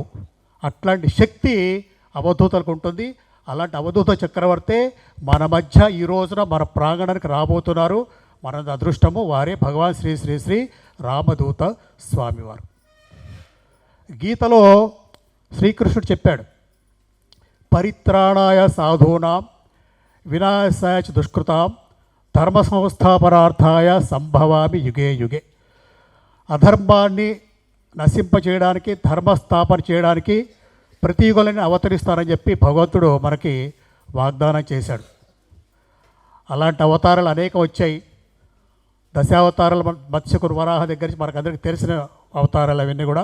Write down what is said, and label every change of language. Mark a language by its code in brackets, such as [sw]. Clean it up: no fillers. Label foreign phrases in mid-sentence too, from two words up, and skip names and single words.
[te] అట్లాంటి శక్తి అవధూతలకు ఉంటుంది. అలాంటి అవధూత చక్రవర్తే మన మధ్య ఈ రోజున మన ప్రాంగణానికి రాబోతున్నారు. మన అదృష్టము వారే భగవాన్ శ్రీ శ్రీ శ్రీ రామదూత స్వామివారు. గీతలో శ్రీకృష్ణుడు చెప్పాడు, [sa] పరిత్రాణాయ సాధూనాం వినాశాయ చ దుష్కృతాం ధర్మ సంస్థాపనార్థాయ సంభవామి యుగే యుగే. [te] అధర్మాన్ని నశింపచేయడానికి, ధర్మస్థాపన చేయడానికి ప్రతి యుగంలోనే అవతరిస్తానని చెప్పి భగవంతుడు మనకి వాగ్దానం చేశాడు. అలాంటి అవతారాలు అనేక వచ్చాయి. దశావతారాలు మత్స్యకురు వరాహ దగ్గర నుంచి మనకు అందరికీ తెలిసిన అవతారాలు అవన్నీ కూడా.